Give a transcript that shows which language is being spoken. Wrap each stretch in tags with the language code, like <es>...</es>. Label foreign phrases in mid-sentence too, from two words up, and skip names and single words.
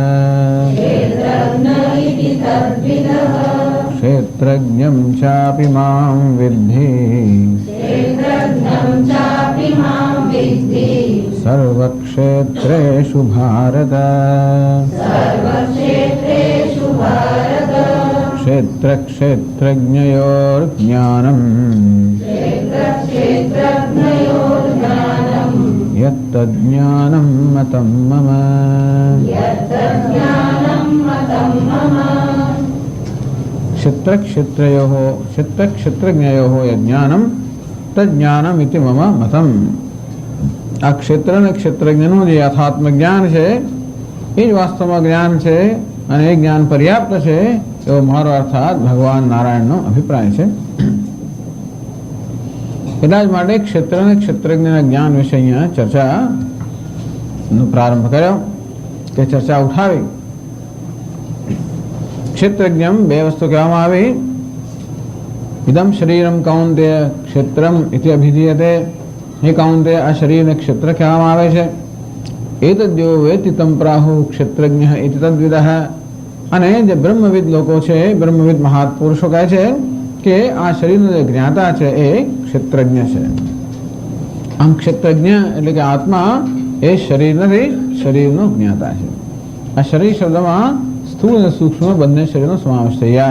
<sa>क्षेत्रज्ञं चापि मां विद्धि सर्वक्षेत्रेषु भारत. क्षेत्रक्षेत्रज्ञयोर्ज्ञानम् यत्तज्ज्ञानं मतं मम. क्षेत्रक्षेत्रयोः क्षेत्रक्षेत्रज्ञयोः यज्ञानं तज्ज्ञानम् इति मम मतं.</sa> <gu>આ ક્ષેત્ર અને ક્ષેત્રજ્ઞનું જે યથાત્મ જ્ઞાન છે એ જ વાસ્તવમાં જ્ઞાન છે અને એ જ્ઞાન પર્યાપ્ત છે એવો મારો અર્થાત ભગવાન નારાયણનો અભિપ્રાય છે. એટલા જ માટે ક્ષેત્ર અને ક્ષેત્રજ્ઞના જ્ઞાન વિશે અહીંયા ચર્ચાનો પ્રારંભ કર્યો કે ચર્ચા ઉઠાવી. ક્ષેત્રજ્ઞ બે વસ્તુ કહેવામાં આવી.</gu> <sa>इदम शरीरम कौन्तेय क्षेत्रम इति अभिधीयते। हे कौन्तेय,</sa> <gu>આ શરીરને ક્ષેત્ર કહેવામાં આવે છે।</gu> <sa>एतद्यो वेत्ति तं प्राहुः क्षेत्रज्ञः इति तद्विदः।</sa> <gu>અને જે બ્રહ્મવિદ લોકો છે, બ્રહ્મવિદ મહાપુરુષો કહે છે કે આ શરીરનો જે જ્ઞાતા છે એ ક્ષેત્રજ્ઞ છે. આમ ક્ષેત્રજ્ઞ એટલે કે આત્મા એ શરીર નથી, શરીરનો જ્ઞાતા છે. આ શરીર શબ્દમાં સ્થૂળ અને સૂક્ષ્મ બંને શરીરનો સમાવેશ થઈ જાય.</gu>